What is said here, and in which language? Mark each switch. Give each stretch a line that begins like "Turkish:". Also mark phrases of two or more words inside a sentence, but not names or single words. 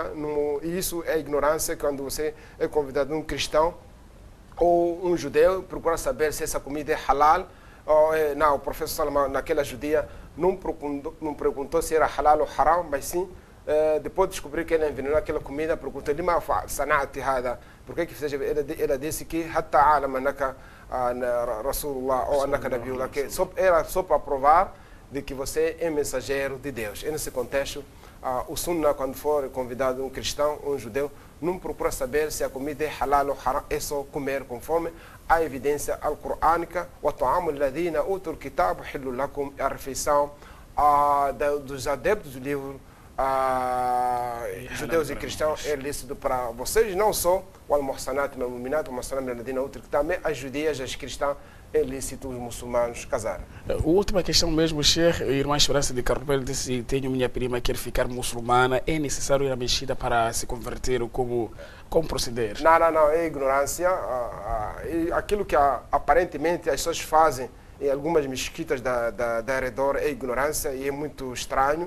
Portuguese: E isso é ignorância quando você é convidado de um cristão ou um judeu, procura saber se essa comida é halal. Não, o professor Salman, naquela judia, não perguntou se era halal ou haram, mas sim, depois de descobrir que ele envenenou aquela comida, perguntou
Arabic: لما صنعت هذا,
Portuguese: por que fez? Ela disse que
Arabic: حتى أعلم أنك رسول الله
Portuguese: ou
Arabic: أنك نبي الله,
Portuguese: que era só para provar de que você é mensageiro de Deus. E nesse contexto, o Sunnah, quando for convidado um cristão ou um judeu, não procura saber se a comida é halal ou haram, é só comer conforme a evidência alcorânica.
Arabic: وَطَعَامُ الَّذِينَ أُوتُوا الْكِتَابَ حِلٌّ لَكُمْ,
Portuguese: a refeição dos adeptos do livro, judeus e cristãos, é lícito para vocês, não só o
Arabic: المحصنات المؤمنات، المحصنات الذين أوتوا الكتاب,
Portuguese: também as judias, as cristãs, é lícito os muçulmanos casarem. A última questão mesmo, Sheikh, a irmã Esperança de Carpel disse: tenho minha prima que quer ficar muçulmana, é necessário ir à mexida para se converter, ou como proceder? Não, é ignorância. Aquilo que aparentemente as pessoas fazem em algumas mesquitas da redor é ignorância e é muito estranho.